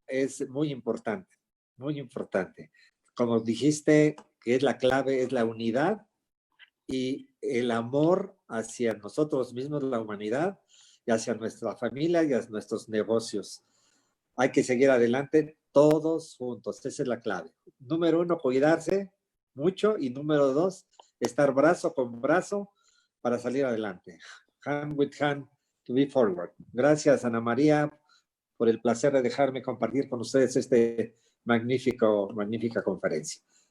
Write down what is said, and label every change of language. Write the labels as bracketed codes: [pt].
[es] Es muy importante, muy importante. Como dijiste, que es la clave, es la unidad y el amor hacia nosotros mismos, la humanidad, y hacia nuestra familia y hacia nuestros negocios. Hay que seguir adelante todos juntos, esa es la clave. Número 1, cuidarse mucho, y número 2, estar brazo con brazo para salir adelante. [en] Hand with hand to be forward. [es] Gracias, Ana María, por el placer de dejarme compartir con ustedes magnífica conferencia.